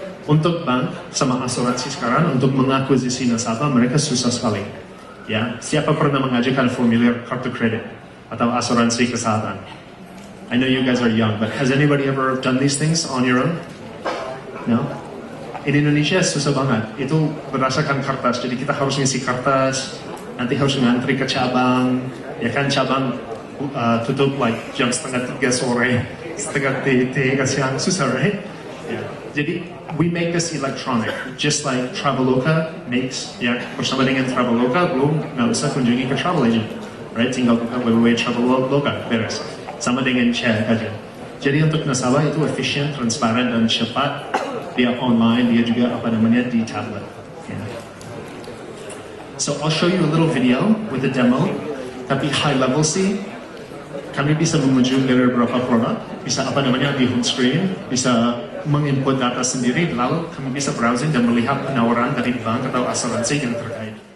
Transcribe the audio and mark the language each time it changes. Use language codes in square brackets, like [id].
[id] Untuk bank sama asuransi sekarang untuk mengakuisisi nasabah mereka susah sekali. Ya, siapa pernah mengajukan formulir kartu kredit atau asuransi kesehatan? [en] I know you guys are young, but has anybody ever done these things on your own? No? In Indonesia [id] susah banget. Itu berdasarkan kertas. Jadi kita harus ngisi kertas, nanti harus ngantri ke cabang. Ya kan cabang tutup like jam 2:30 sore, 3:30 siang, susah, right? Yeah. Jadi [en] we make this electronic, just like Traveloka makes. [id] Ya bersama dengan Traveloka, belum nggak usah kunjungi ke travel agent, right? Tinggal buka www.traveloka, beres. Sama dengan Cek Aja. Jadi untuk nasabah itu efisien, transparan, dan cepat. Dia online, dia juga di tablet. Yeah. [en] So I'll show you a little video with a demo. [id] Tapi high level sih, kami bisa mengunjungi dari beberapa produk, bisa di home screen, bisa menginput data sendiri, lalu kami bisa browsing dan melihat penawaran dari bank atau asuransi yang terkait.